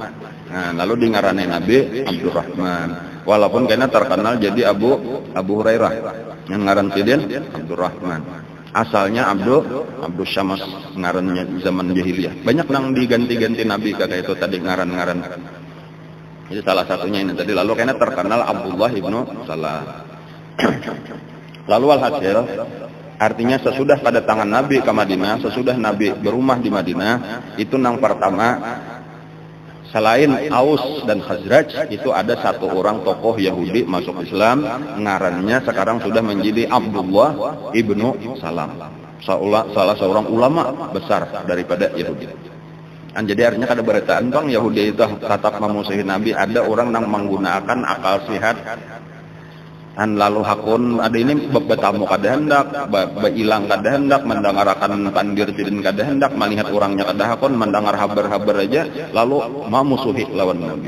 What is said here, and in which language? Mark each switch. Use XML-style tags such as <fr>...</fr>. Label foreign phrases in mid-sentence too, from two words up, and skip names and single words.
<bjn>Nah, lalu di ngarane Nabi Abdurrahman. Walaupun karena terkenal jadi Abu Hurairah. Yang ngaran sidin Abdurrahman. Asalnya Abdus Syams, ngarannya zaman jahiliyah. Banyak nang diganti-ganti Nabi kayak itu tadi ngaran-ngaran. Jadi salah satunya ini tadi. Lalu karena terkenal Abdullah ibnu Salam. Lalu alhasil artinya sesudah kedatangan Nabi ke Madinah, sesudah Nabi berumah di Madinah, itu nang pertama selain Aus dan Khazraj itu ada satu orang tokoh Yahudi masuk Islam, ngarannya sekarang sudah menjadi Abdullah ibnu Salam, salah seorang ulama besar daripada Yahudi. Jadi artinya kada beritaan bang Yahudi itu tetap memusuhi Nabi. Ada orang yang menggunakan akal sehat lalu hakun ada ini betamu kada hendak, hilang kada hendak, mendengarkan pandir tidin kada hendak, melihat orangnya kada hakun, mendengar habar-habar aja lalu memusuhi lawan Nabi.</bjn>